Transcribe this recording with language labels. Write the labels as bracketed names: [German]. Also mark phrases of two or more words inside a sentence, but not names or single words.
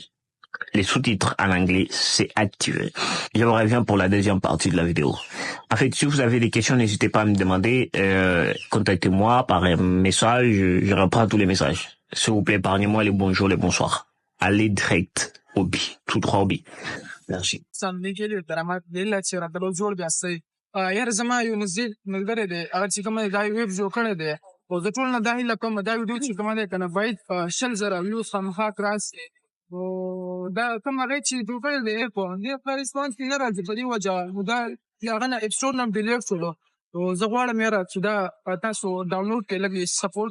[French] Les sous-titres en anglais, c'est activé. Je vous reviens pour la deuxième partie de la vidéo. En fait, si vous avez des questions, n'hésitez pas à me demander. Contactez-moi par un message. Je réponds à tous les messages. S'il vous plaît, épargnez-moi les bonjours, les bonsoirs. Allez direct au bi. Tout droit au bi. Merci. [Pashto] یار زما یو نزدې ملګری دی هغه چې کومه دا ویب جوړ کړی دی او زه ټول نه دا هیله کوم دا ویډیو چې کومه دی که نه باید 100,000 ویوز خامخا راسي او دا کوم هغې چې جوړ کړی دی ایپ دې په رسپانس کې نه راځي په دې وجه نو دا هغه نه [English] app store [Pashto] نه هم ډیلیټ شولو نو زه غواړم یاره چې دا تاسو ډاونلوډ کړئ لږ سپورټ